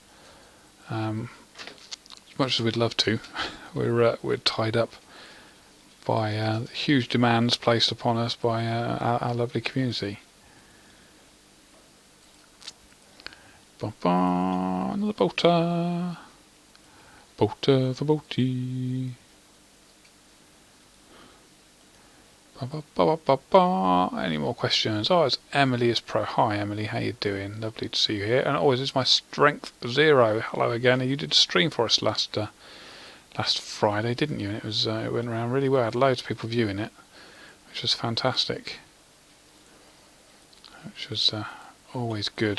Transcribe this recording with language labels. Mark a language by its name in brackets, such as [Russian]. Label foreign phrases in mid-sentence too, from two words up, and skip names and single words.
[English] As much as we'd love to, we're tied up by huge demands placed upon us by our lovely community. Ba -ba, another bolter. Bolter for bolty. Ba -ba -ba -ba -ba -ba. Any more questions? Oh, it's Emily is pro. Hi Emily, how you doing? Lovely to see you here. And always is my strength 0. Hello again. You did stream for us last Friday, didn't you? And it went around really well. I had loads of people viewing it, which was fantastic. Which was always good.